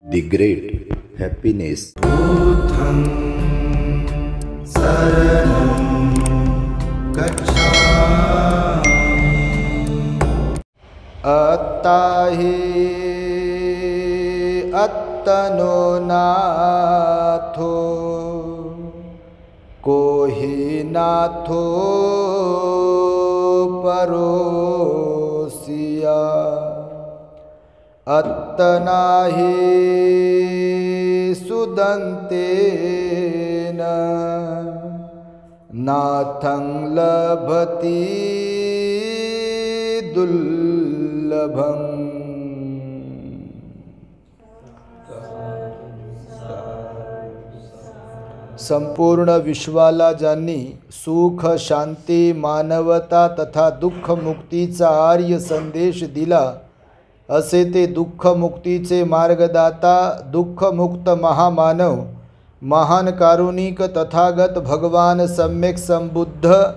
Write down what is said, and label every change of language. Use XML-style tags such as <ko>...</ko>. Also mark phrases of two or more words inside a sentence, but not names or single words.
<en>The great happiness.</en> <pi>बुद्धं शरणं गच्छामि। अत्ताहि अत्तनो नाथो कोहि नाथो परोसिया अत्तनाहि सुदन्तेन नाथं लभति दुर्लभम्।</pi> <mr>संपूर्ण विश्वाला ज्यांनी सुख शांती मानवता तथा दुःख मुक्तीचा आर्य संदेश दिला असे ते दुःख मुक्तीचे मार्गदाता दुःखमुक्त महामानव महान कारुणिक तथागत भगवान सम्यक संबुद्ध</mr>